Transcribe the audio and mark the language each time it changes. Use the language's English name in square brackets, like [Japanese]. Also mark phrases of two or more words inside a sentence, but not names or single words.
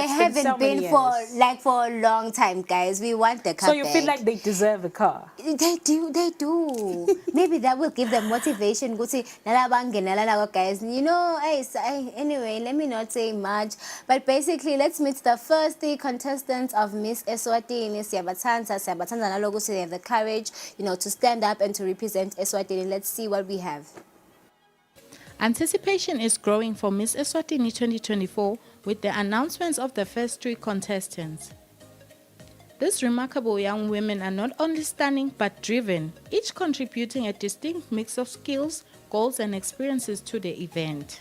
[English] They haven't been for a long time, guys. We want the car. So you feel like they deserve a car? They do. Maybe that will give them motivation. Go see, guys. You know, anyway, let me not say much. But basically, let's meet the first 3 contestants of Miss Eswatini. [Swati] Siyabatanza nalogo, [English] so they have the courage, you know, to stand up and to represent Eswatini. Let's see what we have. Anticipation is growing for Miss Eswatini 2024 with the announcements of the first 3 contestants. These remarkable young women are not only stunning but driven, each contributing a distinct mix of skills, goals and experiences to the event.